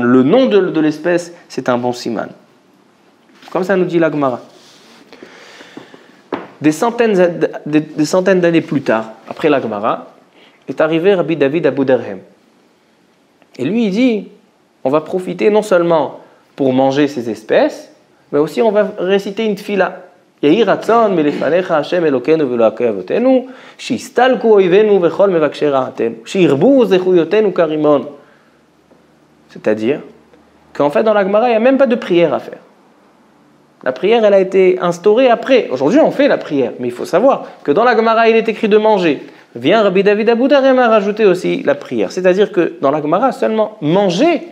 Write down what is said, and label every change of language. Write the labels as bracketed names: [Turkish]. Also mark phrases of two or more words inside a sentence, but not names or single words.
[French] Le nom de l'espèce, c'est un bon siman. Comme ça nous dit la Gemara. Des centaines d'années plus tard, après la Gemara, est arrivé Rabbi David Abu Derhem. Et lui, il dit, on va profiter non seulement pour manger ces espèces, mais aussi on va réciter une tfila. [Hebrew] יהי רצון מלפניך השם אלקינו ואלקי אבותינו שיסתלקו אויבינו וכל מבקשי רעתנו שירבו זכיותינו כרימון. [French] C'est-à-dire qu'en fait, dans la Gemara, il n'y a même pas de prière à faire. La prière, elle a été instaurée après. Aujourd'hui, on fait la prière. Mais il faut savoir que dans la Gemara, il est écrit de manger. Vient Rabbi David Abu Derhem a rajouté aussi la prière. C'est-à-dire que dans la Gemara, seulement manger.